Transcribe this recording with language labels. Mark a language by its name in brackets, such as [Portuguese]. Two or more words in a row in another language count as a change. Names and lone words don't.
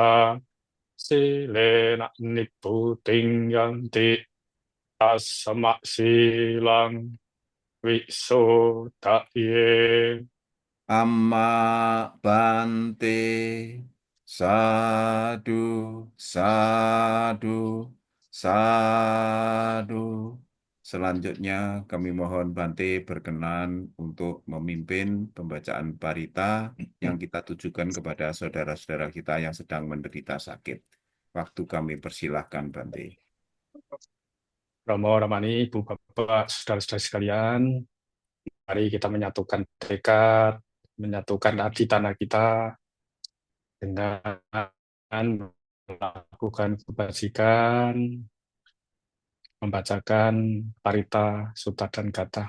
[Pali] Silena niputing yanti. Tasma silang Visuddhaye. Amma Bante. Sadu, sadu, sadu. [Indonesian] Selanjutnya kami mohon Bante berkenan untuk memimpin pembacaan parita yang kita tujukan kepada saudara-saudara kita yang sedang menderita sakit. Waktu kami persilahkan Bante. Romo, Ramani, Ibu, Bapak, saudara-saudara sekalian, mari kita menyatukan tekad, menyatukan hati tanah kita dengan melakukan kebajikan, membacakan parita, sutta, dan kata.